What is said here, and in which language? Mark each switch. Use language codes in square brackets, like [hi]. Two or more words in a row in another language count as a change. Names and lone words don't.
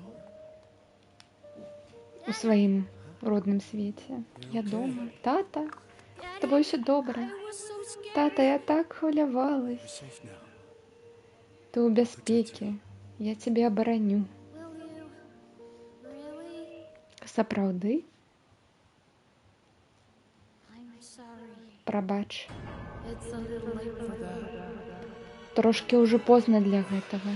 [be] у сваім родным свеце. Я дома. Тата, з табой усё добра. [en] I was so scared. [be] Тата, я так хвалявалась. [en] Safe now. [be] Ты ў бяспекі. Я цябе абараню. [en] Will you? Really? [be] Сапраўды? [en] I'm sorry. [be] Прабач. [en] It's a little late for that. [be] Трошкі ўжо позна для гэтага.